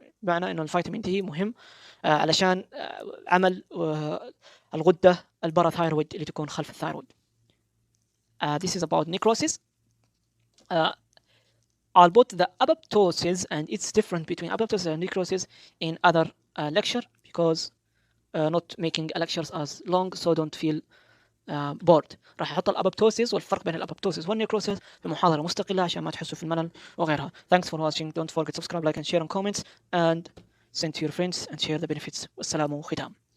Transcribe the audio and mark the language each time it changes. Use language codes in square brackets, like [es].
[ar] معنى انه الفيتامين دي مهم علشان عمل الغدة الباراثايرويد اللي تكون خلف الثايرويد. [en] This is about necrosis. I'll put the apoptosis and it's different between apoptosis and necrosis in other lecture, because not making lectures as long, so don't feel bored. [ar] راح احط الابوبتوسيس والفرق بين الابوبتوسيس والنيكروسيس في محاضره مستقله عشان ما تحسوا في الملل وغيرها. [en] Thanks for watching. Don't forget to subscribe, like and share and comments and send to your friends and share the benefits. [ar] والسلام ختام.